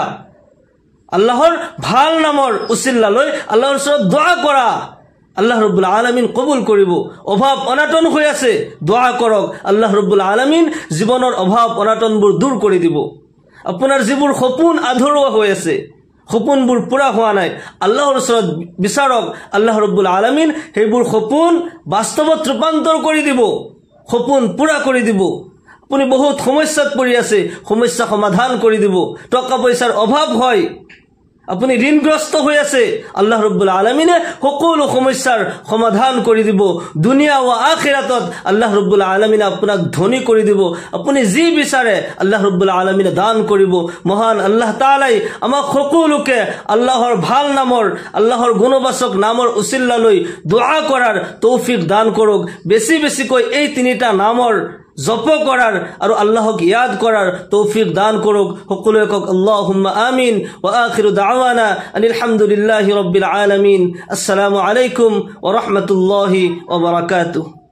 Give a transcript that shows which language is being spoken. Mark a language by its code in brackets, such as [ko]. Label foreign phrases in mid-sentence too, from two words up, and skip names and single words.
[as] আল্লাহৰ ভাল নামৰ উছিলা লৈ আল্লাহৰ ওচৰত দোয়া কৰা আল্লাহ রব্বুল আলামিন কবুল কৰিব অভাৱ অনাটন হৈ আছে দোয়া কৰক আল্লাহ রব্বুল আলামিন জীৱনৰ অভাৱ অনাটনবোৰ দূৰ কৰি দিব আপোনাৰ যিবোৰ সপোন আধৰুৱা হৈ আছে সপোনবোৰ পুৰা হোৱা নাই আল্লাহৰ ওচৰত বিচাৰক আল্লাহ রব্বুল আলামিন সেইবোৰ সপোন বাস্তৱত ৰূপান্তৰ কৰি দিব সপোন পুৰা কৰি দিব আপুনি বহুত সমস্যাত পৰি আছে সমস্যা সমাধান কৰি দিব টকা পইচাৰ অভাৱ হয় আপুনি ঋণগ্ৰস্ত হৈ আছে আল্লাহ রব্বুল আলামিনে সকলো সমস্যাৰ সমাধান কৰি দিব দুনিয়া ও আখিৰাতত আল্লাহ ৰব্বুল আলামিনে আপোনাক ধনী কৰি দিব আপুনি যি বিচাৰে আল্লাহ ৰব্বুল আলামিনে দান কৰিব মহান আল্লাহ তাআলাই আমাক সকলোকে আল্লাহৰ ভাল নামৰ আল্লাহৰ গুণবাচক নামৰ উছিলা লৈ দোয়া কৰাৰ তৌফিক দান কৰক বেছি বেছিকৈ এই 3টা নামৰ জপ কৰাৰ আৰু আল্লাহক ইয়াদ কৰাৰ তৌফিক দান কৰক সকলোৱে কক [ar] اللهم آمين وآخر دعوانا أن الحمد لله رب العالمين السلام عليكم ورحمة الله وبركاته